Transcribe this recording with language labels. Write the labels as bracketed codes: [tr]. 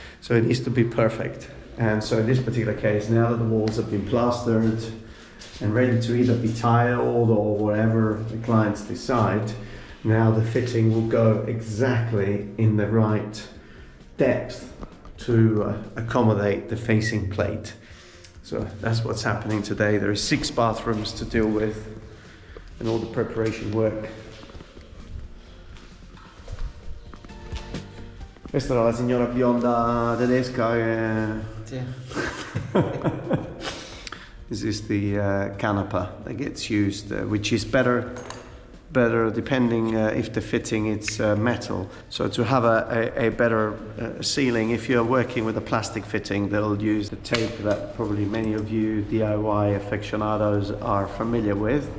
[en] So it needs to be perfect. And so in this particular case, now that the walls have been plastered and ready to either be tiled or whatever the clients decide, now the fitting will go exactly in the right depth to accommodate the facing plate. So that's what's happening today. There are 6 bathrooms to deal with and all the preparation work. [it] Questa era la signora bionda tedesca. Sì. [en] This is the canapa that gets used, which is better depending if the fitting it's metal. So to have a better ceiling, if you're working with a plastic fitting, they'll use the tape that probably many of you DIY aficionados are familiar with.